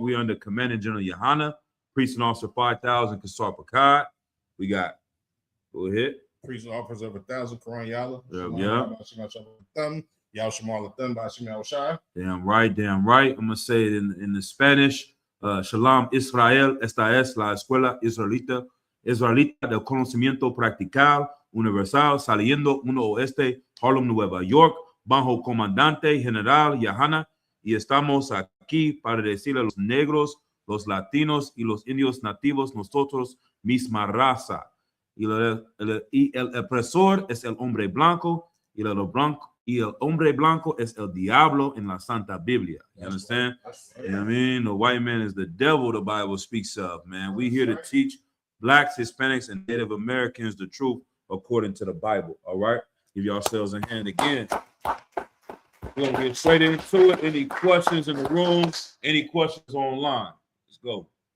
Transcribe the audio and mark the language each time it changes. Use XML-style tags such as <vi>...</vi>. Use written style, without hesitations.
<en>We are under Commandant General Yohana, Priest and Officer 5000, Kasar Pakad. We got, go ahead. Priest and Officer of 1000, Quran Yalla. Damn right, damn right. I'm going to say it in the Spanish. Shalom, Israel.</en> <es>Esta es la Escuela Israelita del Conocimiento Practical Universal, saliendo 1 Oeste, Harlem, Nueva York, bajo comandante general Yohana, y estamos aquí para decirle a los negros, los latinos y los indios nativos, nosotros misma raza. Y el opresor es el hombre blanco, y el hombre blanco es el diablo en la Santa Biblia.</es> <en>You understand? You know what I mean? The white man is the devil the Bible speaks of, man. We here to teach blacks, Hispanics, and Native Americans the truth according to the Bible. All right? Give yourselves a hand again. We're going to get straight into it. Any questions in the room? Any questions online? Let's go.</en>